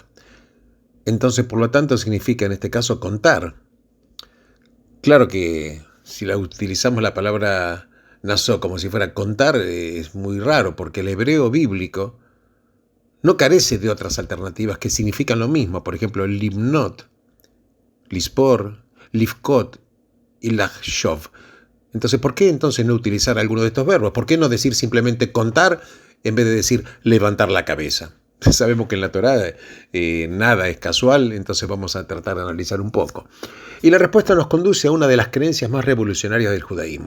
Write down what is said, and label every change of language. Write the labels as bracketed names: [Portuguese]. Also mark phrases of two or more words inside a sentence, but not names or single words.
[Spanish] Entonces, por lo tanto, significa en este caso contar. Claro que si utilizamos la palabra nasó como si fuera contar, es muy raro, porque el hebreo bíblico no carece de otras alternativas que significan lo mismo. Por ejemplo, [Hebrew] למנות, לספור, לפקוד ולחשוב. [Spanish] Entonces, ¿por qué entonces no utilizar alguno de estos verbos? ¿Por qué no decir simplemente contar en vez de decir levantar la cabeza? Sabemos que en la Torá nada es casual, entonces vamos a tratar de analizar un poco. Y la respuesta nos conduce a una de las creencias más revolucionarias del judaísmo.